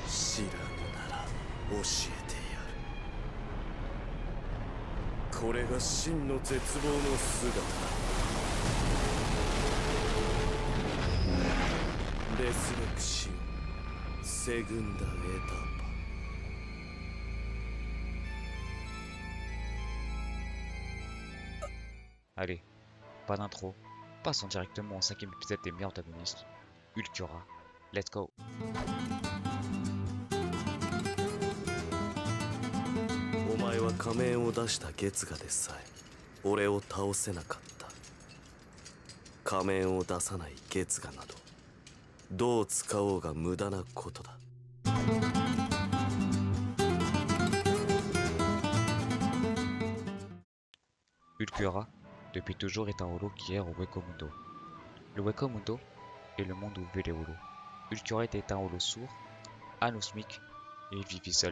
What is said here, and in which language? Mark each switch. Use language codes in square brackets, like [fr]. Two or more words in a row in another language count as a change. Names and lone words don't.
[ja] 知らぬなら教えてやる。これが真の絶望の姿だ。レスレクシオンセグンダエタパ。 [fr] Allez, pas d'intro, passons directement au cinquième épisode des meilleurs antagonistes, Ulquiorra. [en] Let's go. [ja] お前は仮面を出した月牙でさえ俺を倒せなかった。仮面を出さない月牙などどう使おうが無駄なことだ。 [fr] Ulquiorra, depuis toujours, est un holo qui erre au Wekwomundo. Le Wekwomundo est le monde où vivent les holos. Ulquiorra était un holo sourd, anosmique, et il vivait seul.